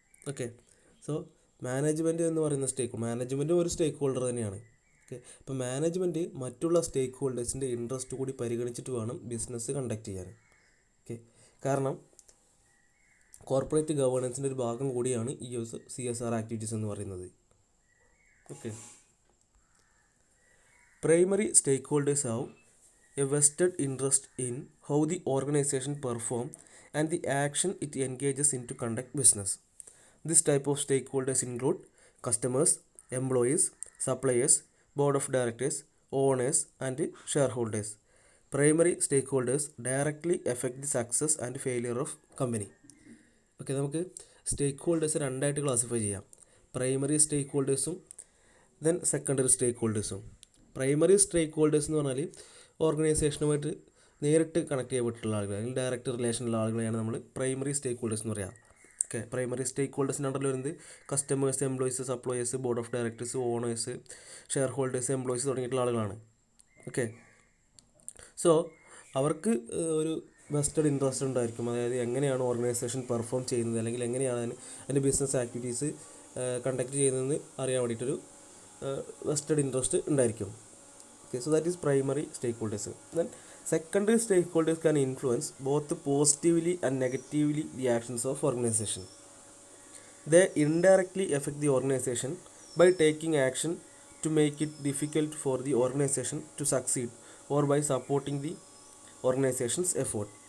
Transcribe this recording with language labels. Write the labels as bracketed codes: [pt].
[ml] Okay, so management എന്ന് പറയുന്ന management ഒരു സ്റ്റേക്ക് ഹോൾഡർ തന്നെയാണ്. ഓക്കെ, അപ്പോൾ മാനേജ്മെൻറ്റ് മറ്റുള്ള സ്റ്റേക്ക് ഹോൾഡേഴ്സിൻ്റെ ഇൻട്രസ്റ്റ് കൂടി പരിഗണിച്ചിട്ട് വേണം ബിസിനസ് കണ്ടക്ട് ചെയ്യാൻ. ഓക്കെ, കാരണം കോർപ്പറേറ്റ് ഗവേണൻസിൻ്റെ ഒരു ഭാഗം കൂടിയാണ് ഈ CSR ആക്ടിവിറ്റീസ് എന്ന് പറയുന്നത്. Okay, [en] Primary stakeholders have a vested interest in how the organization perform and the action it engages in to conduct business. This type of stakeholders include customers, employees, suppliers, board of directors, owners and shareholders. Primary stakeholders directly affect the success and failure of company. [ml] Okay, നമുക്ക് സ്റ്റേക്ക് holders രണ്ടായിട്ട് classify ചെയ്യാം. Primary സ്റ്റേക്ക് ഹോൾഡേഴ്സും then secondary സ്റ്റേക്ക് ഹോൾഡേഴ്സും. Primary സ്റ്റേക്ക് holders എന്ന് പറഞ്ഞാൽ ഓർഗനൈസേഷനുമായിട്ട് നേരിട്ട് connect ചെയ്യപ്പെട്ടിട്ടുള്ള ആളുകൾ, അല്ലെങ്കിൽ direct റിലേഷനുള്ള ആളുകളെയാണ് നമ്മൾ പ്രൈമറി സ്റ്റേക്ക് ഹോൾഡേഴ്സ് എന്ന് പറയാം. ഓക്കെ, പ്രൈമറി സ്റ്റേക്ക് ഹോൾഡേഴ്സിൻ്റെ അണ്ടറിൽ വരുന്നത് customers, employees, suppliers, board of directors, owners, share holders, employees തുടങ്ങിയിട്ടുള്ള ആളുകളാണ്. ഓക്കെ, സോ അവർക്ക് ഒരു വെസ്റ്റഡ് ഇൻട്രസ്റ്റ് ഉണ്ടായിരിക്കും, അതായത് എങ്ങനെയാണ് ഓർഗനൈസേഷൻ പെർഫോം ചെയ്യുന്നത്, അല്ലെങ്കിൽ എങ്ങനെയാണ് അതിൻ്റെ ബിസിനസ് ആക്ടിവിറ്റീസ് കണ്ടക്ട് ചെയ്യുന്നതെന്ന് അറിയാൻ വേണ്ടിയിട്ടൊരു വെസ്റ്റഡ് ഇൻട്രസ്റ്റ് ഉണ്ടായിരിക്കും. [en] Okay, so that is primary stakeholders. Then secondary stakeholders can influence both positively and negatively the actions of organization. They indirectly affect the organization by taking action to make it difficult for the organization to succeed or by supporting the organization's effort.